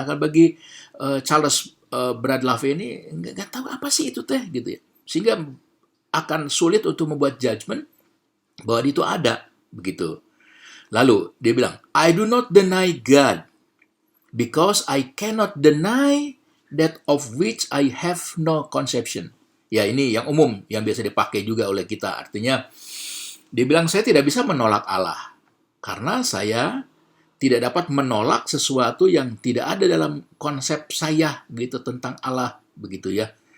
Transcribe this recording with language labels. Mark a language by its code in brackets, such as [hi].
[id] Nah, bagi Charles Breedlove ini nggak tahu apa sih itu teh gitu ya, sehingga akan sulit untuk membuat judgement bahwa itu ada begitu. Lalu dia bilang, [en] I do not deny God because I cannot deny that of which I have no conception. [id] Ya ini yang umum, yang biasa dipakai juga oleh kita. Artinya, dia bilang, saya tidak bisa menolak Allah. Karena saya tidak dapat menolak sesuatu yang tidak ada dalam konsep saya gitu tentang Allah. Begitu ya.